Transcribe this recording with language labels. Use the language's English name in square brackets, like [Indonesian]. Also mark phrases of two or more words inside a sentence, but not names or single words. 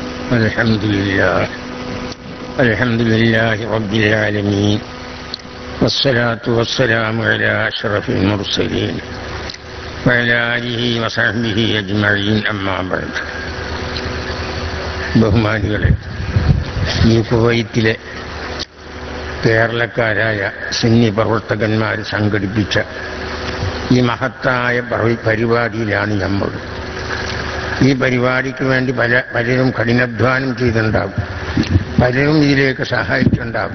[Arabic] الحمد لله رب العالمين والصلاة والسلام على أشرف المرسلين وعلى آله وصحبه أجمعين أما بعد. [Malayalam] ബഹുമാനികളെ, ഈ കുവൈത്തിലെ കേരളക്കാരായ സുന്നി പ്രവർത്തകന്മാർ സംഘടിപ്പിച്ച ഈ മഹത്തായ പരിപാടിയിലാണ് നമ്മൾ. ഈ പരിപാടിക്ക് വേണ്ടി പലരും കഠിനാധ്വാനം ചെയ്തിട്ടുണ്ടാകും, പലരും ഇതിലേക്ക് സഹായിച്ചിട്ടുണ്ടാകും.